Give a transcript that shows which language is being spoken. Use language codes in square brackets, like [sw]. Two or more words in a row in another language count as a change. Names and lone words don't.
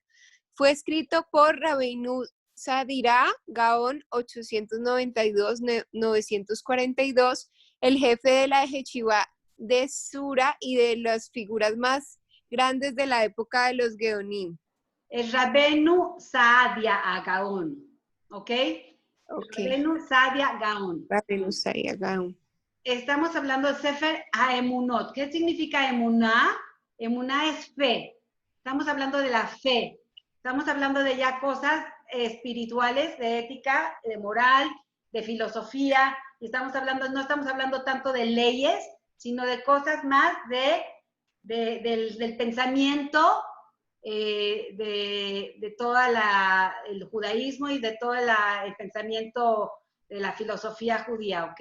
[es] Fue escrito por Rabbeinu Sadirá Gaon 892-942, el jefe de la Yeshivá de Sura y de las figuras más grandes de la época de los Geonim. Es Rabbeinu Saadia Gaon, ¿ok? Rabbeinu Saadia Gaon. Rabbeinu Saadia Gaon. Estamos hablando de Sefer Haemunot. ¿Qué significa emuná? Emuná es fe. Estamos hablando de la fe. Estamos hablando de ya cosas espirituales, de ética, de moral, de filosofía. Y no estamos hablando tanto de leyes, sino de cosas más del pensamiento de todo el judaísmo y de todo el pensamiento de la filosofía judía, ¿ok?